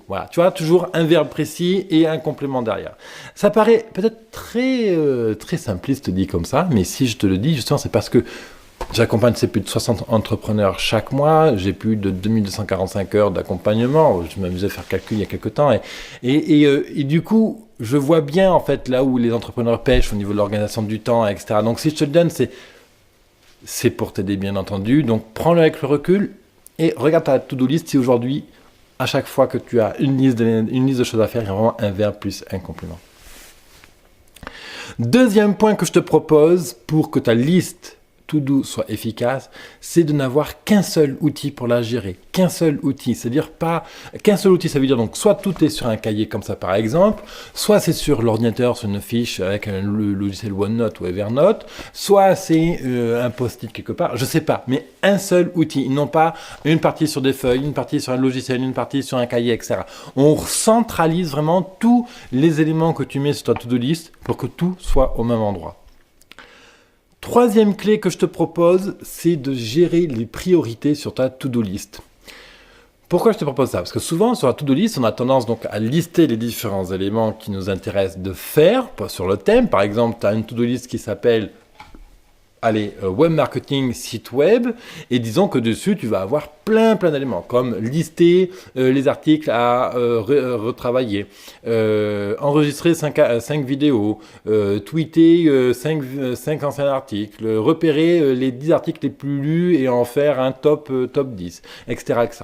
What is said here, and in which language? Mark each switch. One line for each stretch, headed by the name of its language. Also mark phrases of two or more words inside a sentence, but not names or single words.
French: Voilà, tu vois, toujours un verbe précis et un complément derrière. Ça paraît peut-être très simpliste dit comme ça, mais si je te le dis, justement, c'est parce que j'accompagne plus de 60 entrepreneurs chaque mois, j'ai plus de 2245 heures d'accompagnement, je m'amusais à faire le calcul il y a quelques temps, et du coup, je vois bien en fait là où les entrepreneurs pêchent au niveau de l'organisation du temps, etc. Donc si je te le donne, c'est pour t'aider bien entendu, donc prends-le avec le recul et regarde ta
English: to-do list
French: si aujourd'hui, à chaque fois que tu as une liste de choses à faire, il y a vraiment un verbe plus un complément. Deuxième point que je te propose pour que ta liste to-do soit efficace, c'est de n'avoir qu'un seul outil pour la gérer. Qu'un seul outil, c'est-à-dire pas qu'un seul outil, ça veut dire donc soit tout est sur un cahier comme ça par exemple, soit c'est sur l'ordinateur, sur une fiche avec le logiciel OneNote ou Evernote, soit c'est un post-it quelque part, je sais pas, mais un seul outil. Ils n'ont pas une partie sur des feuilles, une partie sur un logiciel, une partie sur un cahier, etc. On centralise vraiment tous les éléments que tu mets sur ta
English: to-do list
French: pour que tout soit au même endroit. Troisième clé que je te propose, c'est de gérer les priorités sur ta
English: to-do list.
French: Pourquoi je te propose ça? Parce que souvent, sur la
English: to-do list,
French: on a tendance donc à lister les différents éléments qui nous intéressent de faire sur le thème. Par exemple, tu as une
English: to-do list
French: qui s'appelle
English: web marketing,
French: site web, et disons que dessus, tu vas avoir plein d'éléments, comme lister les articles à retravailler, enregistrer 5 vidéos, tweeter 5 anciens articles, repérer les 10 articles les plus lus et en faire un top 10, etc., etc.